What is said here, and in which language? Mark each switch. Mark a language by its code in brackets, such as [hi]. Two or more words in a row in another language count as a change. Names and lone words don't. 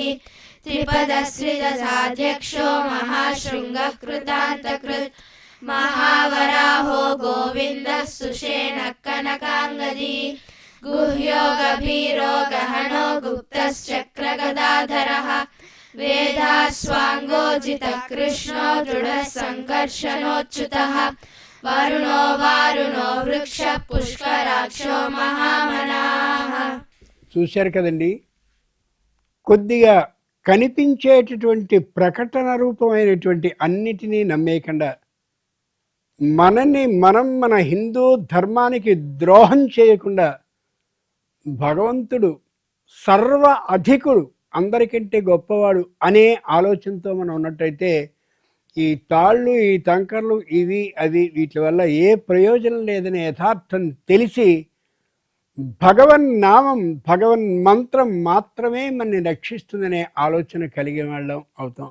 [sa] त्रिपदसृजसाध्यक्षो महाशृङ्गः कृतान्तकृत् महावराहो गोविन्दः सुषेणः कनकाङ्गदी गुह्यो गभीरो गहनो गुप्तश्चक्रगदाधरः वेदास्वाङ्गो जितः कृष्णो दृढः सङ्कर्षणोच्युतः वरुणो वारुणो वृक्षः पुष्कराक्षो महामनाः. [te] చూశారు కదండి, కొద్దిగా కనిపించేటటువంటి ప్రకటన రూపమైనటువంటి అన్నిటినీ నమ్మేయకుండా మన హిందూ ధర్మానికి ద్రోహం చేయకుండా భగవంతుడు సర్వ అధికుడు, అందరికంటే గొప్పవాడు అనే ఆలోచనతో మనం ఉన్నట్టయితే ఈ తాళ్ళు, ఈ తంకర్లు, ఇవి అవి వీటి వల్ల ఏ ప్రయోజనం లేదనే యథార్థం తెలిసి భగవన్ నామం, భగవన్ మంత్రం మాత్రమే మనని రక్షిస్తుందనే ఆలోచన కలిగే వాళ్ళం అవుతాం.